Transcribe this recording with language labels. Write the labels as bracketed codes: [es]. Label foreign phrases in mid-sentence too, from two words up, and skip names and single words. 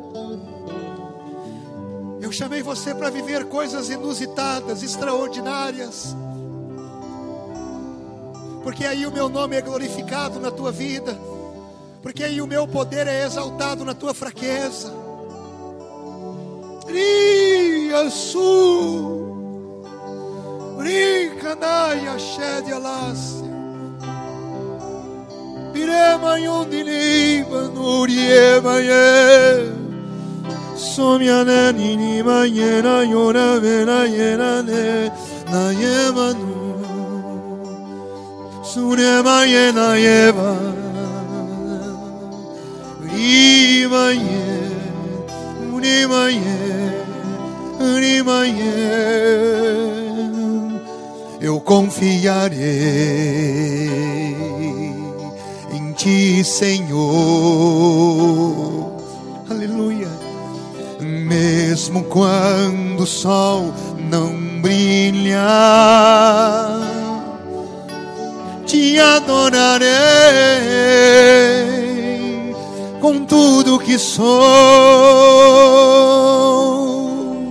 [pt] Eu chamei você para viver coisas inusitadas, extraordinárias. Porque aí o meu nome é glorificado na tua vida. Porque aí o meu poder é exaltado na tua fraqueza. Riaçu, Ricanaia, Shed Alácia. Piremanhondini, Manurie, Maie. Somyana, Nini, Mayena, Yona, Vena, Yena, Ne, Naye, Manu. Suremaye na Eva, Urimaye, Urimaye, Urimaye. Eu confiarei em Ti, Senhor. Aleluia. Mesmo quando o sol não brilha, Te adorarei com tudo que sou.